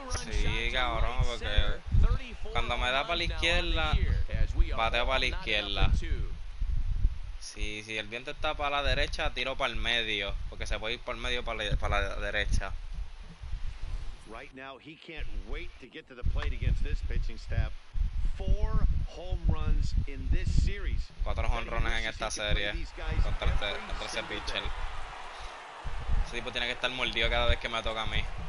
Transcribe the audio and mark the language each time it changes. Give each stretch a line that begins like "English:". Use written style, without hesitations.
Spanish: Sí, cabrón, porque cuando me da para la izquierda, bateo para la izquierda. Si el viento está para la derecha, tiro para el medio, porque se puede ir por el medio para la derecha.
English: Right now, he can't wait to get to the plate against this pitching staff. 4 home runs in this series.
Spanish: 4 jonrones en esta serie contra ese pitcher. Ese tipo tiene que estar mordido cada vez que me toca a mí.